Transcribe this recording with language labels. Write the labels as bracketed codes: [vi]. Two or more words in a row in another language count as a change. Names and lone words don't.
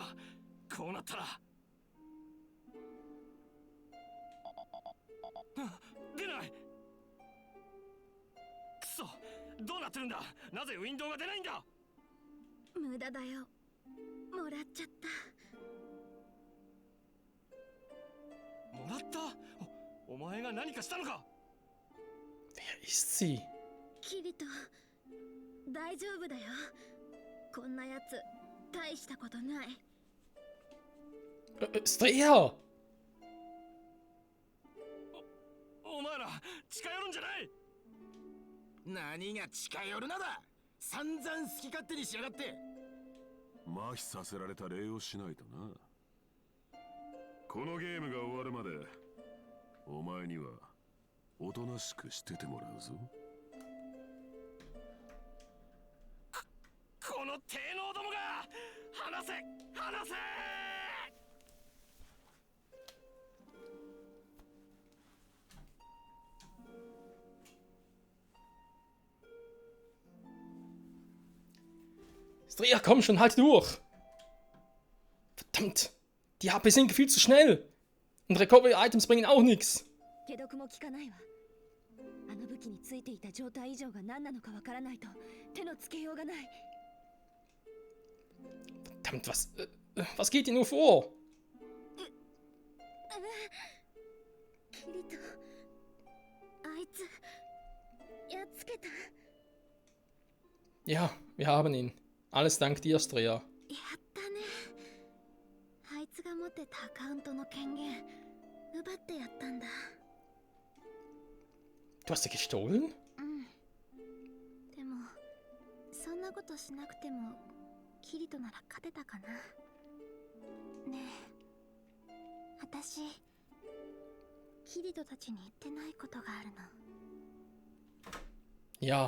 [ja] こうなったら。出ない。くそ、どうなってるんだ。なぜウィンドウが出ないんだ。無駄だよ。もらっちゃった。もらった。お前が何かしたのか。 [de] Wer ist sie? [ja] キリト、大丈夫だよ。こんなやつ大したことない。 Stria! お前ら近寄るんじゃない。何が近寄るなだ。散々好き勝手にしやがって。麻痺させられた礼をしないとな。このゲームが終わるまでお前にはおとなしくしててもらうぞ。この低能どもが。離せ離せ。 [de] Stria, komm schon, halt durch! Verdammt! Die HP sind viel zu schnell! Und Recovery-Items bringen auch nichts! [ja] 解毒も効かないわ。あの武器についていた状態異常が何なのかわからないと手のつけようがない。 [de] Verdammt, was geht hier nur vor? [ja] キリト、あいつやっつけた。 [de] Ja, wir haben ihn. Alles dank dir, Stria. [ja] やったね。あいつが持ってたアカウントの権限奪ってやったんだ。 [de] Du hast sie gestohlen? [ja] うん。でもそんなことしなくてもキリトなら勝てたかな。ねえ、私キリトたちに言ってないことがあるの。 [de] Ja.